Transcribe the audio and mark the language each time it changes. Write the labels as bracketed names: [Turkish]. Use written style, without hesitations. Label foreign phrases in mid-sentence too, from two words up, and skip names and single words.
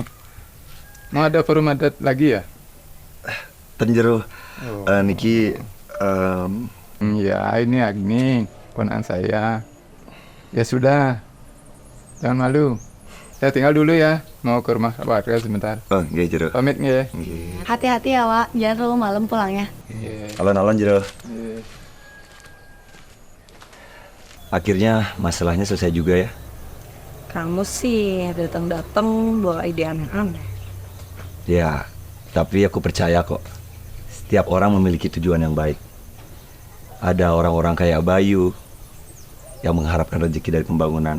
[Indonesian] Mau ada forum adat lagi ya? [Balinese] Tenjero. Niki. [Indonesian] Ya, ini Agni, ponakan saya. Ya sudah, jangan malu. Saya tinggal dulu ya, mau ke rumah warga sebentar. [Balinese] Oh, nggih, Jero. Pamit nggih. [Indonesian] Hati-hati ya, Wak. Jangan terlalu malam pulangnya. [Balinese] Alon-alon, Jero. [Indonesian] Akhirnya masalahnya selesai juga ya. Kamu sih datang-datang bawa ide aneh-aneh. Ya, tapi aku percaya kok. Setiap orang memiliki tujuan yang baik. Ada orang-orang kayak Bayu yang mengharapkan rezeki dari pembangunan.